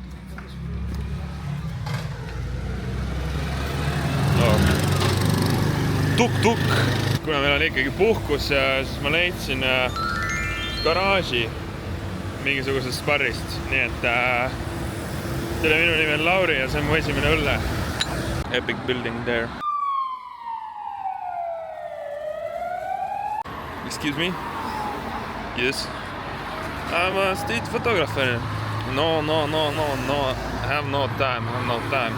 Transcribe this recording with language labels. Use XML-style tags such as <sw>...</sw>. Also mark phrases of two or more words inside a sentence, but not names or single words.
<et>Tuk-tuk! Kuna meil on ikkagi puhkus, siis ma leidsin garaaži mingisugusest barrist. Nii et selle minu nimi on Lauri ja see on mu esimene õlle.</et> <en>Epic building there. Excuse me? Yes. I'm a street photographer. No. Have no time.</en>